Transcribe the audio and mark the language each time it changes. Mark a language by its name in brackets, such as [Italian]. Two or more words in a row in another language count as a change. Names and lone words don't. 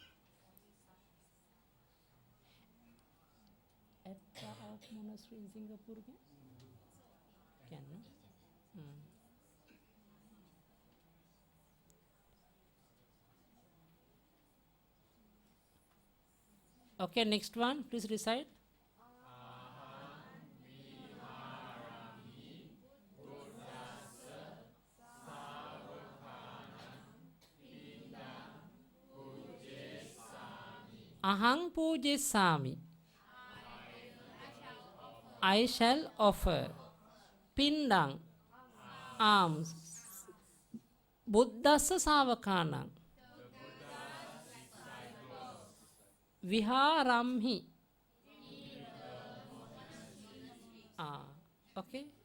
[English] At Park Monastery in Singapore? Can, no? Okay, next one, please recite. [Punjabi] Ahang pujesami. [English] I shall offer. Pindang, alms. [Punjabi] buddhassa savakanang viharamhi. [English] Okay.